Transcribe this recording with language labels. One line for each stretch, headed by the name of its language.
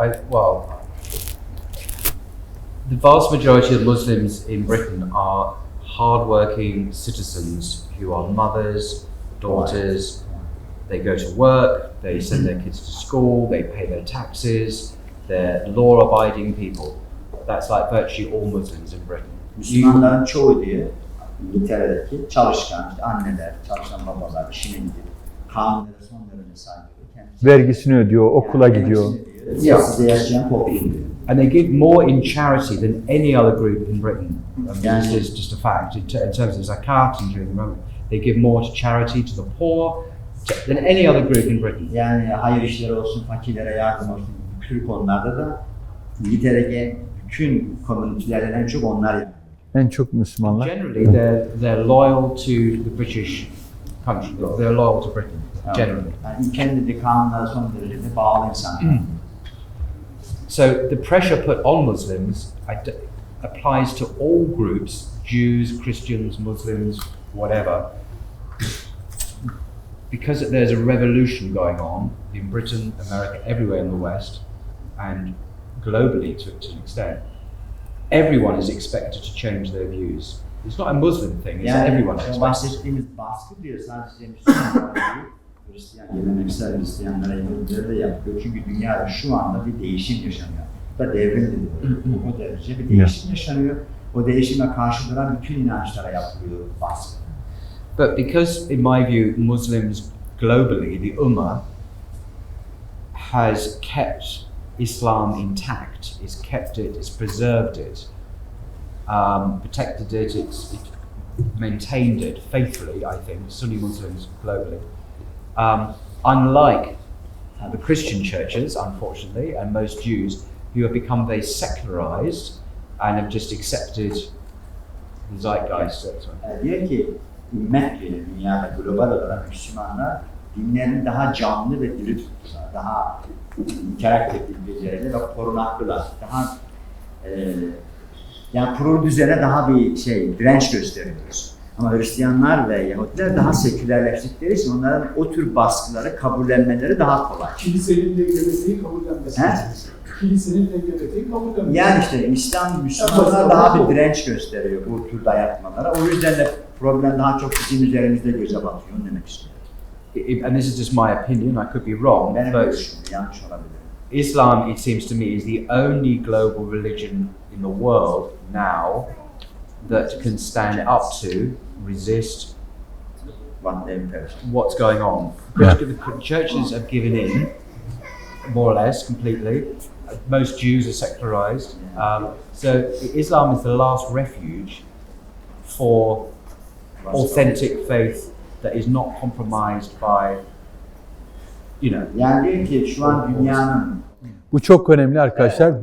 English: Well, the vast majority of Muslims in Britain are hard-working citizens who are mothers, daughters. They go to work, they send their kids to school, they pay their taxes. They're law-abiding people. That's like virtually all Muslims in Britain.
Turkish: Müslümanların çoğu diye İngiltere'deki çalışkan, işte anneler, çalışan babalar, işine gidip kanunlara son derece saygılı. Vergisini ödüyor, okula gidiyor. Size yaşayan toplum diyor.
English: And they give more in charity than any other group in Britain. This is just a fact. In terms of zakat and during the Ramadan, they give more to charity, to the poor, than any other group in Britain.
Turkish: Yani hayır işleri olsun, fakirlere yardım olsun, bütün konularda da İngiltere'deki bütün komünitelerden en çok onlar yapıyor. En çok Müslümanlar.
English: Generally, they're loyal to the British country. They're loyal to Britain. Generally.
Turkish: Yani kendi kanunlara son derece bağlı insanlar.
English: So the pressure put on Muslims applies to all groups: Jews, Christians, Muslims, whatever. Because there's a revolution going on in Britain, America, everywhere in the West, and globally to an extent, everyone is expected to change their views. It's not a Muslim thing, it's everyone expects.
Turkish: Bahsettiğimiz baskı diyor sadece Müslümanlar değil, Hristiyan, geleneksel Hristiyanlara yönelikleri de yapıyor. Çünkü dünyada şu anda bir değişim yaşanıyor. Bu da devrim diyor. O derece bir değişim yaşanıyor. O değişime karşı duran bütün inançlara yapılıyor baskı.
English: But because, in my view, Muslims globally, the Ummah, has kept Islam intact, it's kept it, it's preserved it, protected it, it's maintained it faithfully, I think, Sunni Muslims globally. Unlike the Christian churches, unfortunately, and most Jews, who have become very secularized and have just accepted the zeitgeist.
Turkish: Diyor ki, ümmet diyor, dünyada global olarak Müslümanlar dinlerini daha canlı ve diri tuttular, daha interaktif beceriler ve korunaklılar, daha yani kurulu düzene daha bir direnç gösteriyoruz. Ama Hristiyanlar ve Yahudiler daha sekülerleştikleri için onların o tür baskıları kabullenmeleri daha kolay. Kilisenin LGBT'yi kabullenmesi. Kilisenin LGBT'yi kabullenmesi. Yani işte İslam, Müslümanlar daha bir direnç gösteriyor bu tür dayatmalara. O yüzden de problem daha çok bizim üzerimizde göze batıyor. Onu demek istiyorum.
English: And this is just my opinion, I could be wrong, but
Turkish: yanlış olabilir.
English: Islam, it seems to me, is the only global religion in the world now that can stand up to, resist what's going on. The churches have given in, more or less, completely. Most Jews are secularized. So Islam is the last refuge for authentic faith that is not compromised by,
Turkish: Yani diyor ki şu an dünyanın... Bu çok önemli arkadaşlar.